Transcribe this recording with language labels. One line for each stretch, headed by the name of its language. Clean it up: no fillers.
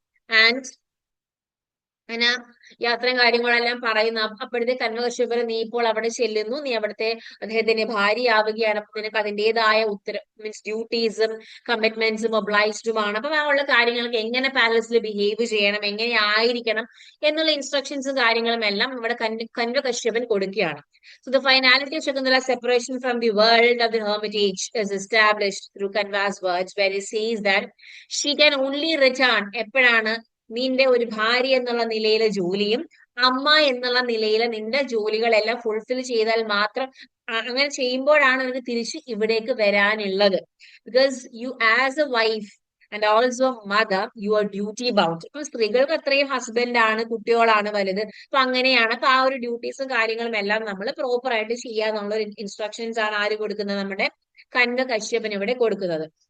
Malayalam: And അങ്ങനെ യാത്രയും കാര്യങ്ങളെല്ലാം പറയുന്ന അപ്പോഴത്തെ കന്വകശ്യപര്, നീ ഇപ്പോൾ അവിടെ ചെല്ലുന്നു, നീ അവിടുത്തെ അദ്ദേഹത്തിന്റെ ഭാര്യയാവുകയാണ്, അപ്പൊ നിനക്ക് അതിൻ്റെതായ മീൻസ് ഡ്യൂട്ടീസും കമ്മിറ്റ്മെന്റ്സും ഒബ്ലൈസ്ഡുമാണ്. അപ്പൊ ആ ഉള്ള കാര്യങ്ങൾക്ക് എങ്ങനെ പാലസിൽ ബിഹേവ് ചെയ്യണം, എങ്ങനെ ആയിരിക്കണം എന്നുള്ള ഇൻസ്ട്രക്ഷൻസും കാര്യങ്ങളും എല്ലാം ഇവിടെ കന്വകശ്യപൻ കൊടുക്കുകയാണ്.
English: So the finality of Shakuntala's separation from the world of the hermitage is established through Kanva's words, where he says that she can only return
Malayalam: എപ്പോഴാണ്, നിന്റെ ഒരു ഭാര്യ എന്നുള്ള നിലയിലെ ജോലിയും അമ്മ എന്നുള്ള നിലയിലെ നിന്റെ ജോലികളെല്ലാം ഫുൾഫിൽ ചെയ്താൽ മാത്രം, അങ്ങനെ ചെയ്യുമ്പോഴാണ് നിനക്ക് തിരിച്ച് ഇവിടേക്ക് വരാനുള്ളത്.
English: Because you as a wife and also mother you are duty bound.
Malayalam: ഇപ്പൊ സ്ത്രീകൾക്ക് അത്രയും ഹസ്ബൻഡ് ആണ്, കുട്ടികളാണ് വലുത്. അപ്പൊ അങ്ങനെയാണ്. അപ്പൊ ആ ഒരു ഡ്യൂട്ടീസും കാര്യങ്ങളും എല്ലാം നമ്മൾ പ്രോപ്പർ ആയിട്ട് ചെയ്യാന്നുള്ള ഒരു ഇൻസ്ട്രക്ഷൻസ് ആണ് ആര് കൊടുക്കുന്നത്, നമ്മുടെ കന്വകശ്യപൻ ഇവിടെ കൊടുക്കുന്നത്.